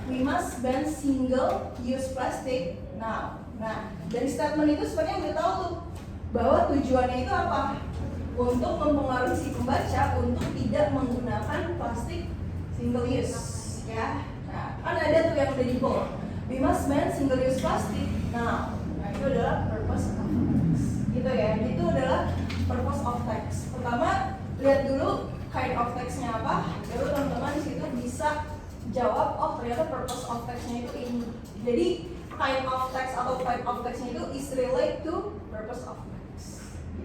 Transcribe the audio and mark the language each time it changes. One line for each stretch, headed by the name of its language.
English: We must ban single-use plastic now.
Indonesian: Nah, dari statement itu sebenarnya udah tahu tuh bahwa tujuannya itu apa? Untuk mempengaruhi si pembaca untuk tidak menggunakan plastik single use, ya. Nah, kan ada tuh yang udah di bold.
English: We must ban single-use plastic now.
Indonesian: Nah, itu adalah purpose of text. Gitu ya. Itu adalah purpose of text. Pertama, lihat dulu kind of text-nya apa, baru teman-teman di situ bisa jawab, oh ternyata purpose of text-nya itu ini. Jadi kind of text atau type of text-nya itu
English: is relate to purpose of text.